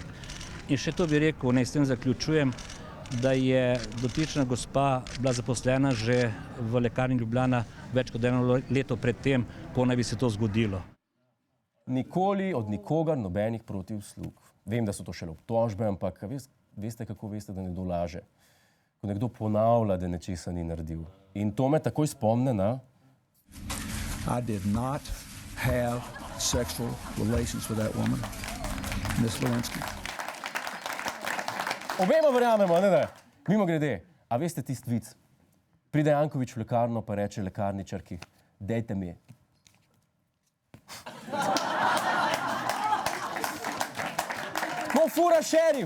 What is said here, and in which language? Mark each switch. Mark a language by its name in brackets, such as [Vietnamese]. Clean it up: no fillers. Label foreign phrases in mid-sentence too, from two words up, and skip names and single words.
[Slovenian] In še to bi rekel, naj s tem zaključujem, da je dotična gospa bila zaposlena že v lekarni Ljubljana več kot 1 leto pred tem, ko naj bi se to zgodilo. Nikoli od nikogar nobenih protiuslug. Vem, da so to šele obtožbe, ampak veste, kako veste, da nekdo laže? Ko nekdo ponavlja, da nečesa ni naredil. In to me takoj spomne na... [English] I did not have sexual relations with that woman, Miss Lewinsky. [Slovenian] Obema verjamemo, ne? Mimo grede, a veste tisti vic? Pride Janković v lekarno pa reče lekarničarki, dejte mi. Ko fura šerif!